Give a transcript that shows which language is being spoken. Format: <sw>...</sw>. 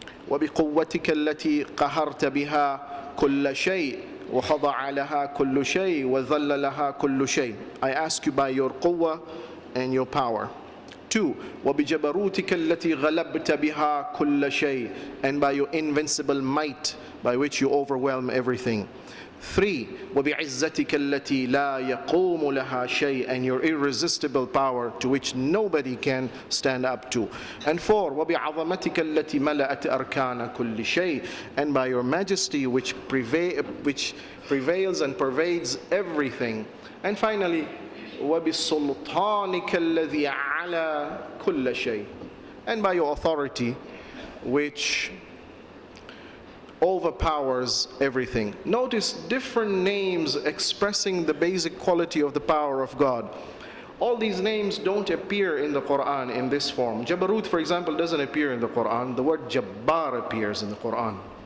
<ar>وبقوتك التي قهرت بها كل شيء وخضع لها كل شيء وذل لها كل شيء.</ar> <en>I ask you by your quwwah and your power.</en> <ar>2. وَبِجَبَرُوتِكَ الَّتِي غَلَبْتَ بِهَا كُلَّ شَيْءٍ.</ar> <en>And by your invincible might by which you overwhelm everything.</en> <ar>3. وَبِعِزَّتِكَ الَّتِي لَا يَقُومُ لَهَا شَيْءٍ.</ar> <en>And your irresistible power to which nobody can stand up to.</en> <ar>And 4. وَبِعَظَمَتِكَ الَّتِي مَلَأَتْ أَرْكَانَ كُلِّ شَيْءٍ.</ar> <en>And by your majesty which prevails and pervades everything. And finally,</en> <ar>وَبِسُلْطَانِكَ الَّذِي عَلَى كُلَّ شَيْءٍ.</ar> <en>And by your authority which overpowers everything. Notice different names expressing the basic quality of the power of God. All these names don't appear in the Quran in this form. Jabarut, for example, doesn't appear in the Quran. The word Jabbar appears in the Quran.</en>